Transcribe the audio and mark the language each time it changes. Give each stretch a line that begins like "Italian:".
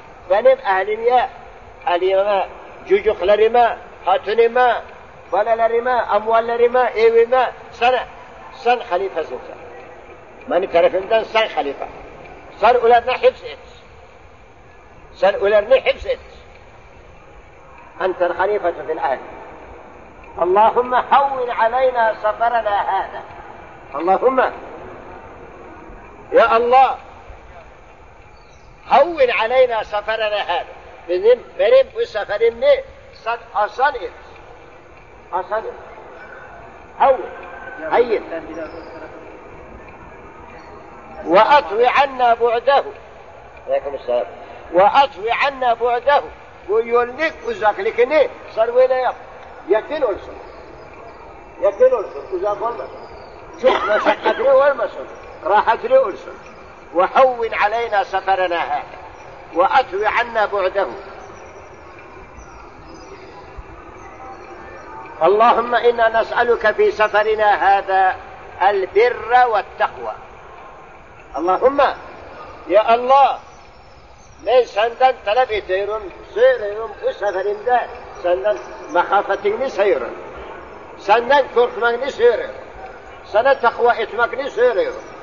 Turkish: Benim ahlime, ahlime, çocuklarıma, hatunime, balalarıma, amvallarıma, evime, sana, sen halifesin sen. Benim tarafımdan sen halife. Sen onlarını hifz et. Sen onlarını hifz et.
Arabic: أنت الخليفة في الأهل اللهم حول علينا سفرنا هذا. اللهم يا الله حول علينا سفرنا هذا.
Turkish: Benim bu seferimi sen asan et. Asan et. Havul. Hayır.
Arabic: Ve atvi anna bu'dahu.
Turkish: Aleyküm selam.
Arabic: Ve atvi anna bu'dahu.
Turkish: Bu yönlük uzaklıkını sen böyle yap. Yakın olsun. Yakın olsun. Uzak olmasın. Çok meşakkatli olmasın. Rahatli olsun.
Arabic: Ve havvin aleyna seferena ha.
Turkish: Ve atvi anna bu'dahu.
Arabic: اللهم إنا نسألك في سفرنا هذا البر والتقوى. اللهم يا الله
Turkish: من senden talep ediyorum, söylüyorum bu seferimde senden mahafetini söylüyorum. Senden korkmakını söylüyorum. Sana takva etmekini söylüyorum.